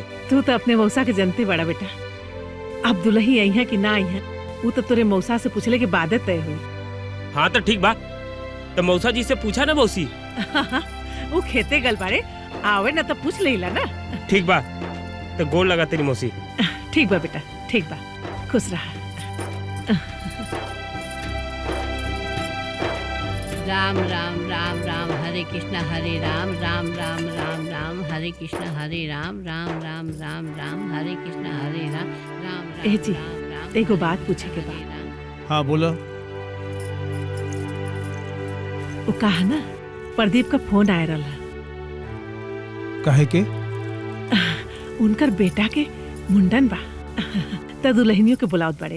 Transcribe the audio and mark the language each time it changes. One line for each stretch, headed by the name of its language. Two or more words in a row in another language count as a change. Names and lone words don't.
Bhojpuri: तू तो अपने मौसा के जनते बड़ा बेटा। अब दुल्ही आई है कि ना आई है वो तो तोरे मौसा से पूछले के बाद तय हुई। हाँ तो ठीक बा, तो मौसा जी से पूछा ना मौसी। वो खेते गल बारे, आवे ना तो पूछ लेला ना। ठीक बा, तो गोड़ लगा तेरी मौसी। ठीक बा बेटा, ठीक बा, खुश रहा। राम राम राम राम हरे कृष्णा हरे राम राम राम राम राम हरे कृष्णा हरे राम राम राम राम राम हरे कृष्णा हरे राम राम। ए जी एगो बात पूछे के बा। हाँ बोलो। वो कहा ना प्रदीप का फोन आया रहा। काहे के? उनकर बेटा के मुंडन बा, त दुल्हनियों के बुलावत बड़े।